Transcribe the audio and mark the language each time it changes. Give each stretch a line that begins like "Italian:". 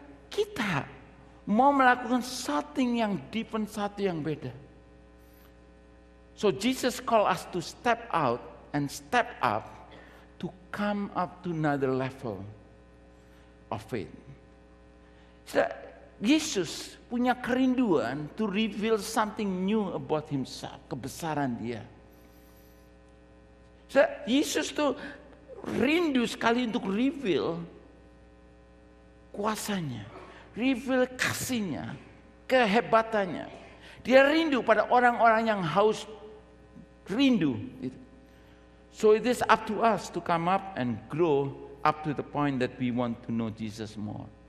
Indonesian: Kita mau melakukan something yang different, satu yang beda.
English: So Jesus call us to step out and step up to come up to another level of faith.
Indonesian: Yesus punya kerinduan
English: to reveal something new about Himself,
Indonesian: kebesaran Dia. Yesus tuh rindu sekali untuk reveal kuasanya, reveal kasihnya, kehebatannya. Dia rindu pada orang-orang yang haus rindu.
English: So it is up to us to come up and grow up to the point that we want to know Jesus more.